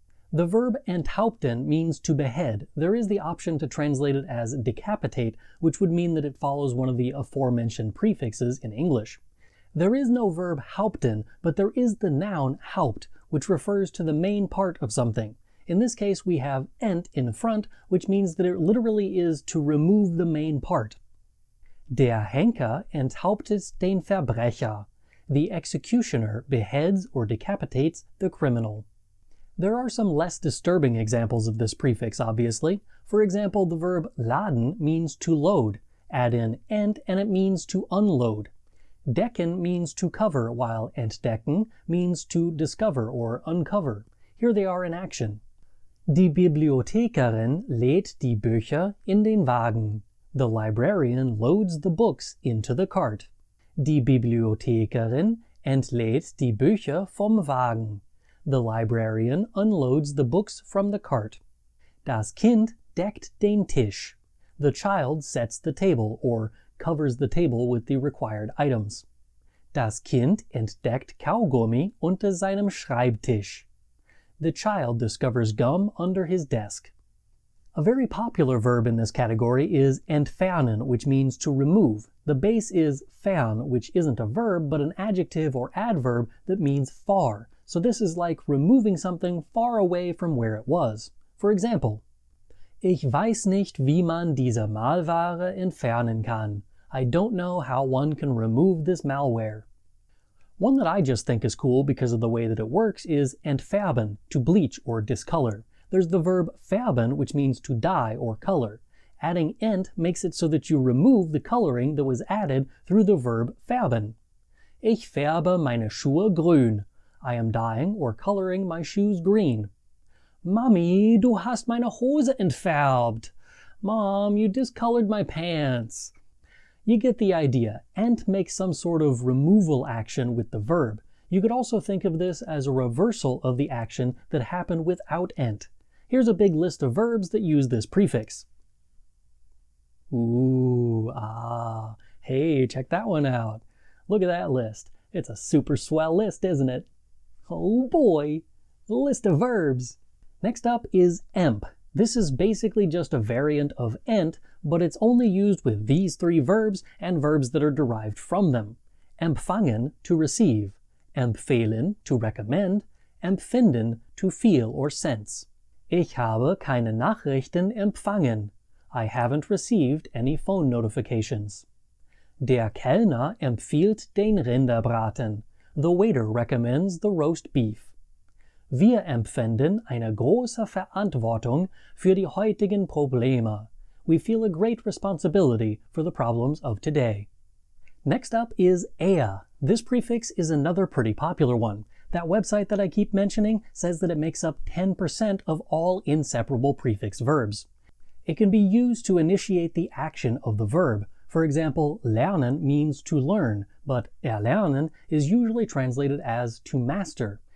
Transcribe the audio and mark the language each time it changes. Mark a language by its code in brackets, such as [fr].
[en] The verb enthaupten means to behead. There is the option to translate it as decapitate, which would mean that it follows one of the aforementioned prefixes in English. There is no verb haupten, but there is the noun haupt, which refers to the main part of something. In this case, we have ent in front, which means that it literally is to remove the main part. [de] Der Henker enthauptet den Verbrecher. [en] The executioner beheads or decapitates the criminal. There are some less disturbing examples of this prefix, obviously. For example, the verb laden means to load. Add in ent and it means to unload. Decken means to cover, while entdecken means to discover or uncover. Here they are in action. [de] Die Bibliothekarin lädt die Bücher in den Wagen. [en] The librarian loads the books into the cart. [de] Die Bibliothekarin entlädt die Bücher vom Wagen. [en] The librarian unloads the books from the cart. [de] Das Kind deckt den Tisch. [en] The child sets the table, or covers the table with the required items. [de] Das Kind entdeckt Kaugummi unter seinem Schreibtisch. [en] The child discovers gum under his desk. A very popular verb in this category is entfernen, which means to remove. The base is fern, which isn't a verb, but an adjective or adverb that means far. So this is like removing something far away from where it was. For example, [de] Ich weiß nicht, wie man diese Malware entfernen kann. [en] I don't know how one can remove this malware. One that I just think is cool because of the way that it works is entfärben, to bleach or discolor. There's the verb färben, which means to dye or color. Adding ent makes it so that you remove the coloring that was added through the verb färben. [de] Ich färbe meine Schuhe grün. [en] I am dyeing or coloring my shoes green. [de] Mami, du hast meine Hose entfärbt. [en] Mom, you discolored my pants. You get the idea. Ent makes some sort of removal action with the verb. You could also think of this as a reversal of the action that happened without ent. Here's a big list of verbs that use this prefix. Ooh, ah, hey, check that one out. Look at that list. It's a super swell list, isn't it? Oh boy, the list of verbs. Next up is emp. This is basically just a variant of ent, but it's only used with these three verbs and verbs that are derived from them. Empfangen, to receive. Empfehlen, to recommend. Empfinden, to feel or sense. [de] Ich habe keine Nachrichten empfangen. [en] I haven't received any phone notifications. [de] Der Kellner empfiehlt den Rinderbraten. [en] The waiter recommends the roast beef. [de] Wir empfinden eine große Verantwortung für die heutigen Probleme. [en] We feel a great responsibility for the problems of today. Next up is er. This prefix is another pretty popular one. That website that I keep mentioning says that it makes up 10% of all inseparable prefix verbs. It can be used to initiate the action of the verb. For example, lernen means to learn, but erlernen is usually translated as to master.